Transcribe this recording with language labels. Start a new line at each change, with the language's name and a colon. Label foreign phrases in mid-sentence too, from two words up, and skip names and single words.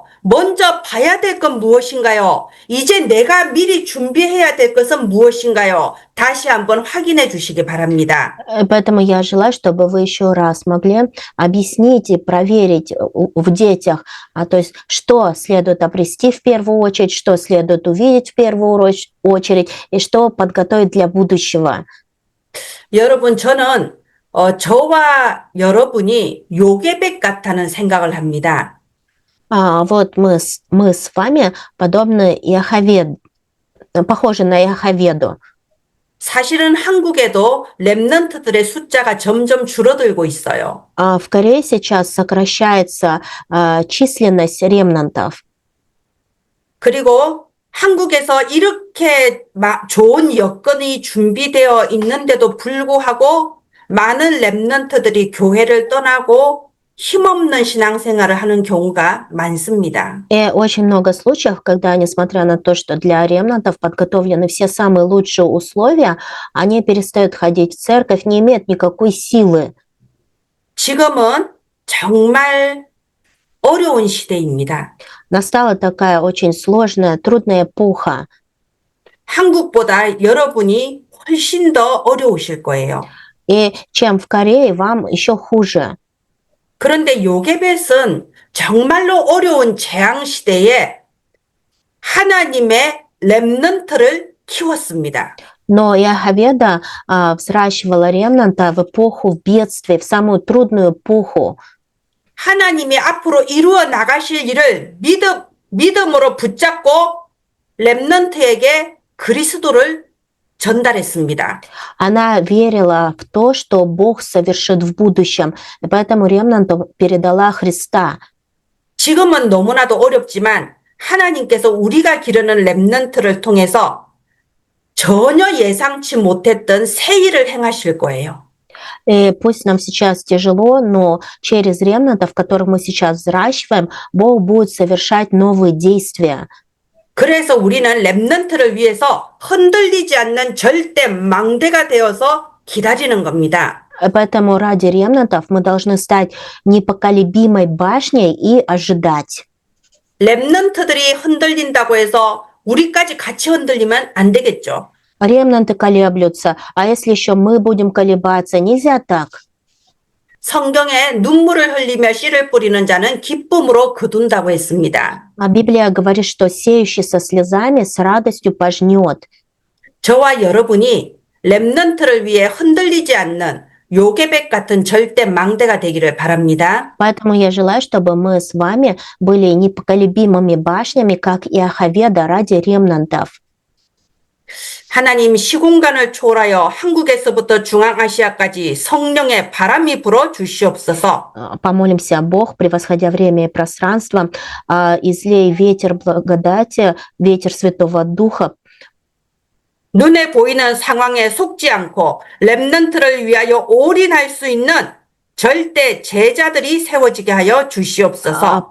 Korean: 먼저 봐야 될 건 무엇인가요? 이제 내가 미리 준비해야 될 것은 무엇인가요? 다시 한번 확인해 주시기 바랍니다.
Russian: Поэтому я желаю, чтобы вы еще раз могли объяснить и проверить в детях, то есть что следует обрести в первую очередь, что следует увидеть в первую очередь и что подготовить для будущего.
Korean: 여러분, 저는 저와 여러분이 요게벳 같다는 생각을 합니다.
Russian: Вот мы с вами подобны похожи на Иохаведу.
Korean: 사실은 한국에도 랩런트들의 숫자가 점점 줄어들고 있어요.
Russian: В Корее сейчас сокращается численность ремнантов.
Korean: 그리고 한국에서 이렇게 좋은 여건이 준비되어 있는데도 불구하고 많은 랩런트들이 교회를 떠나고 힘없는 신앙생활을 하는 경우가 많습니다.
Russian: И очень много случаев, когда, несмотря на то, что для ремнантов подготовлены все самые лучшие условия, они перестают ходить в церковь, не имеют никакой силы.
Korean: 지금은 정말 어려운 시대입니다.
Russian: Настала такая очень сложная, трудная эпоха.
Korean: 한국보다 여러분이 훨씬 더 어려우실 거예요.
Russian: И чем в Корее, вам еще хуже.
Korean: 그런데 요게벳은 정말로 어려운 재앙 시대에 하나님의 렘넌트를 키웠습니다.
Russian: Но Иохаведа взращивала ремнанта в эпоху бедствий, в самую трудную эпоху.
Korean: 하나님이 앞으로 이루어 나가실 일을 믿음으로 붙잡고 렘넌트에게 그리스도를 전달했습니다.
Russian: Она верила в то, что Бог совершит в будущем, и поэтому ремнанту передала Христа.
Korean: 지금은 너무나도 어렵지만 하나님께서 우리가 기르는 렘넌트를 통해서 전혀 예상치 못했던 새 일을 행하실 거예요.
Russian: И пусть нам сейчас тяжело, но через ремнантов, которых мы сейчас взращиваем, Бог будет совершать новые действия.
Korean: 그래서 우리는 렘넌트를 위해서 흔들리지 않는 절대 망대가 되어서 기다리는 겁니다.
Russian: Поэтому ради ремнантов мы должны стать непоколебимой башней и ожидать.
Korean: 렘넌트들이 흔들린다고 해서 우리까지 같이 흔들리면 안 되겠죠.
Russian: Ремнанты колеблются, а если еще мы будем колебаться, нельзя так.
Korean: 성경에 눈물을 흘리며 씨를 뿌리는 자는 기쁨으로 거둔다고 했습니다.
Russian: А Библия говорит, что сеющий со слезами с радостью пожнет.
Korean: 저와 여러분이 렘넌트를 위해 흔들리지 않는 요괴백 같은 절대 망대가 되기를 바랍니다.
Russian: Поэтому я желаю, чтобы мы с вами были непоколебимыми башнями, как Иохаведа, ради ремнантов.
Korean: 하나님 시공간을 초월하여 한국에서부터 중앙아시아까지 성령의 바람이 불어 주시옵소서.
Russian: Помолимся, Бог, превосходя время и пространство, излей ветер благодати, ветер Святого Духа.
Korean: 눈에 보이는 상황에 속지 않고 렘넌트를 위하여 올인할 수 있는 절대 제자들이 세워지게 하여 주시옵소서.